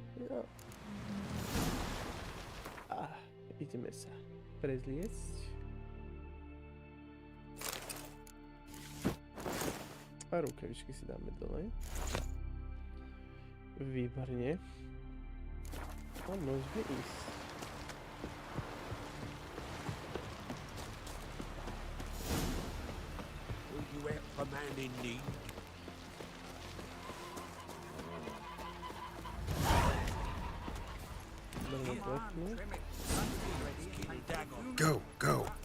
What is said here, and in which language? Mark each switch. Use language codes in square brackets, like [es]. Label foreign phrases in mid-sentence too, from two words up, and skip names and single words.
[sk] No. Ideme sa prezliecť. A rukavičky si dáme dole. Výborne. A môžeme ísť. [en] Will you help a man in need? Go, go.